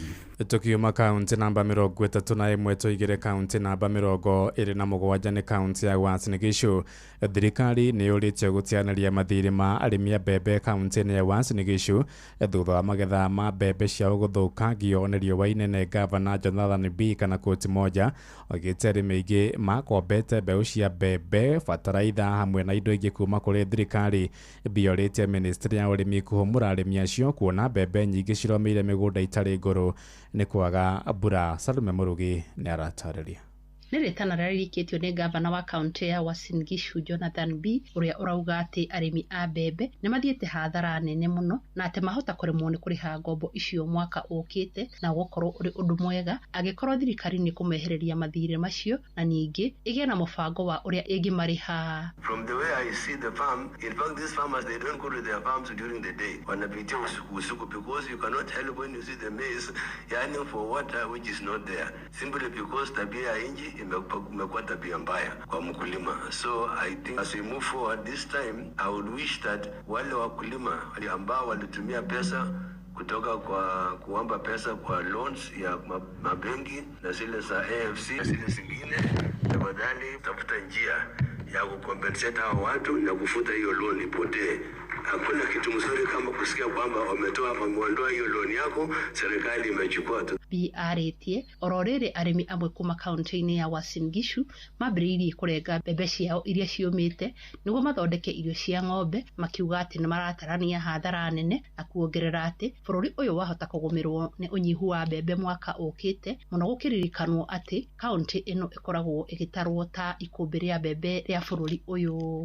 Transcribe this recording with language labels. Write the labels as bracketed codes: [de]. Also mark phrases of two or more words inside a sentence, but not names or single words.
[ki] Tukiuma kaunti namba 31 tuigire kaunti namba 27 ni kaunti ya Uasin Gishu. Thirikari nĩ yũrĩtio gũtianĩria mathirĩ ma arĩmi a mbembe kaunti-inĩ ya Uasin Gishu thutha wa magetha ma mbembe ciao gũthũkangio nĩ riũa inene. Gavana Jonathan B kana koti moja oigĩte arĩmi aingĩ makombete mbeũ cia mbembe, bataraitha hamwe na indo ingĩ kuma kũrĩ thirikari. Biorĩtie ministry ya ũrĩmi kũhũmũra arĩmi acio kuona mbembe nyingĩ ciromĩire mĩgũnda itarĩ ngũrũ nĩ kwaga mbura. Salome Murugi nĩ aratarĩria. Nĩ rĩtana rĩrĩkĩtio nĩ gavana wa kaunti ya Uasin Gishu Jonathan B ũrĩa ũrauga atĩ arĩmi a mbembe nĩ mathiĩte hathara nene mũno na atĩ mahota kũremwo nĩ kũrĩha ngombo icio mwaka ũkĩte, na gũkorwo ũrĩ ũndũ mwega angĩkorwo thirikari nĩ kũmehereria mathirĩ macio na ningĩ ĩgĩe na mũbango wa ũrĩa ĩngĩmarĩha. [en] From the way I see the farm, in fact these farmers they don't go to their farms during the day. [sw] Wanapitia usiku [en] because you cannot help when you see the maize yearning for water which is not there, simply because [sw] tabia ya nchi imekuwa tabia mbaya kwa mkulima. [en] So I think as we move forward this time, I would wish that [sw] wale wakulima ambao walitumia pesa kutoka kwa kuomba pesa kwa loans ya mabenki na zile za AFC na zile zingine, tafadhali tafuta njia ya kukompensate hao watu na kufuta hiyo loan ipotee. hakuna kitu mzuri kama kusikia kwamba wameondoa hiyo loan yako, serikali imechukua tu. [ki] BRT ororere arimi amwe kuma kaunti-ini ya Uasin Gishu mambiriirie kurenga mbembe ciao iria ciumite niguo mathondeke irio cia ng'ombe, makiuga ati ni maratarania hathara nene na kuongerera ati bururi uyu wahota kugumirwo ni unyihu wa mbembe mwaka ukite muno gukiririkanwo ati kaunti ino ikoragwo igitarwo ta ikumbi ria mbembe ria bururi uyu.